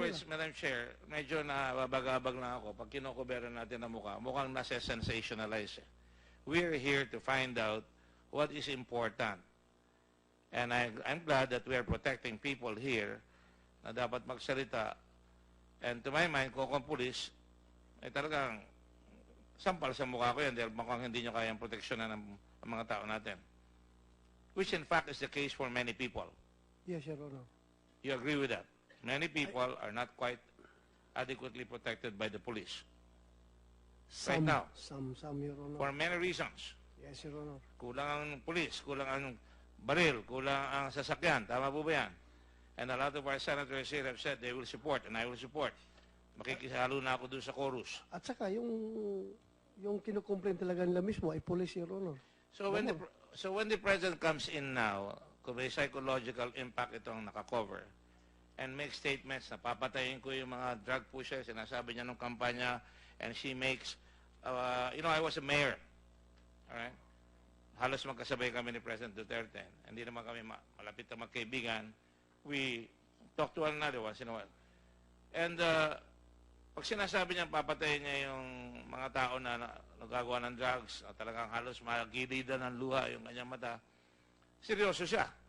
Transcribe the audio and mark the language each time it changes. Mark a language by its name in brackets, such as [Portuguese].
[Filipino] words, Madam Chair, medyo nababagabag lang ako pag kinokobera natin ang mukha. Mukhang nasa-sensationalize eh. [English] We're here to find out what is important. And I'm glad that we are protecting people here [Filipino] na dapat magsalita. [English] And to my mind, [Filipino] kung akong pulis, ay talagang sampal sa mukha ko yan dahil mukhang hindi nyo kayang proteksyonan ng mga tao natin. [English] Which in fact is the case for many people. Yes, Your Honor. You agree with that? Many people are not quite adequately protected by the police. Right now. Some, Your Honor. For many reasons. Yes, Your Honor. [Filipino] Kulang ang police, kulang ang baril, kulang ang sasakyan. Tama po ba yan? [English] And a lot of our senators here have said they will support, and I will support. [Filipino] Makikisalo na ako dun sa chorus. At saka, yung kinukomplain talaga nila mismo ay police, Your Honor. [English] So when the president comes in now, kung may psychological impact itong nakakover, and make statements [Filipino] na papatayin ko yung mga drug pushers, sinasabi niya nung kampanya, [English] and she makes, I was a mayor. Alright? [Filipino] Halos magkasabay kami ni President Duterte. Hindi naman kami malapit na magkaibigan. [English] We talk to one another once in a while. [Filipino] And pag sinasabi niya papatayin niya yung mga tao na nagagawa ng drugs, na talagang halos magilidan ng luha yung kanyang mata, seryoso siya.